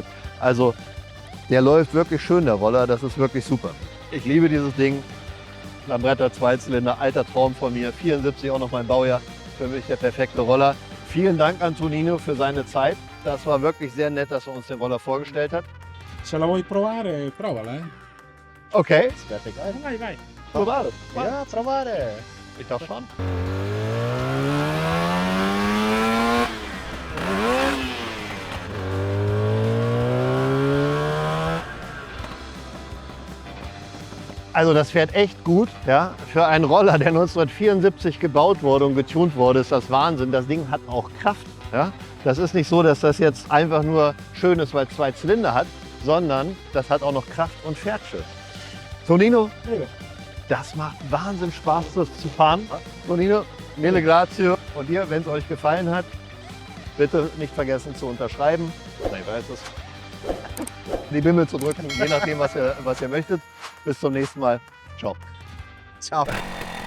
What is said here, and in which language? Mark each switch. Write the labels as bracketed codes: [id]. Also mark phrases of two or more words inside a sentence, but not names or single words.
[de] Also der läuft wirklich schön, der Roller, das ist wirklich super. Ich liebe dieses Ding. Lambretta Zweizylinder, alter Traum von mir. 74 auch noch mein Baujahr. Für mich der perfekte Roller. Vielen Dank an Tonino für seine Zeit. Das war wirklich sehr nett, dass er uns den Roller vorgestellt hat. [it] Se la vuoi provare, provala, eh. Okay, Vai, vai. provare. [de] Ja, provare. Ich darf schon. Also das fährt echt gut. Ja? Für einen Roller, der 1974 gebaut wurde und getunt wurde, ist das Wahnsinn. Das Ding hat auch Kraft. Ja? Das ist nicht so, dass das jetzt einfach nur schön ist, weil es 2 Zylinder hat, sondern das hat auch noch Kraft und fährt schön. Tonino, das macht Wahnsinn Spaß, das zu fahren. [it] Tonino, mille grazie. [de] Und ihr, wenn es euch gefallen hat, bitte nicht vergessen zu unterschreiben. Nein, weiß es. Die Bimmel zu drücken, je nachdem, was ihr möchtet. Bis zum nächsten Mal. [it] Ciao. Ciao.